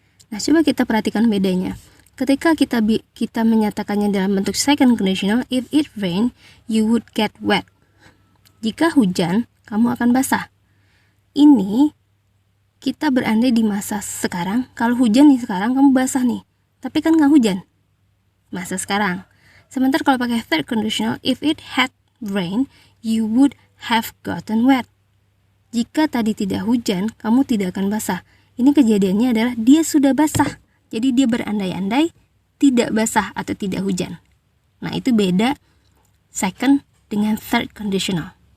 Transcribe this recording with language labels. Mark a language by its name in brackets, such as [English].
[Indonesian] Nah, coba kita perhatikan bedanya. Ketika kita menyatakannya dalam bentuk second conditional, [English] if it rain, you would get wet. [Indonesian] Jika hujan, kamu akan basah. Ini kita berandai di masa sekarang. Kalau hujan nih sekarang, kamu basah nih. Tapi kan nggak hujan. Masa sekarang. Sementara kalau pakai third conditional, [English] if it had rain, you would have gotten wet. [Indonesian] Jika tadi tidak hujan, kamu tidak akan basah. Ini kejadiannya adalah dia sudah basah. Jadi dia berandai-andai tidak basah atau tidak hujan. Nah, itu beda second dengan third conditional.